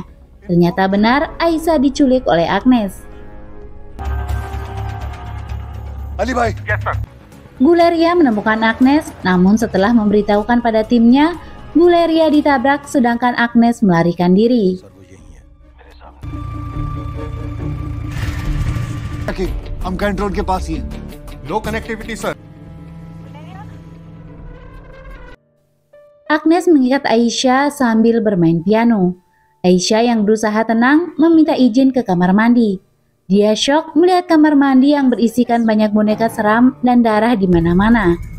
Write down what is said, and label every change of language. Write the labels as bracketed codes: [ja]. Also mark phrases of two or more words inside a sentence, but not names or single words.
[id] Ternyata benar Aisyah diculik oleh Agnes. [hi] Ali bhai. [en] Yes, sir. [id] Guleria menemukan Agnes, namun setelah memberitahukan pada timnya, Guleria ditabrak sedangkan Agnes melarikan diri. [hi] हम कैंट रोड के पास ही हैं। [en] No connectivity, sir. [id] Agnes mengikat Aisyah sambil bermain piano. Aisyah yang berusaha tenang meminta izin ke kamar mandi. Dia syok melihat kamar mandi yang berisikan banyak boneka seram dan darah di mana-mana.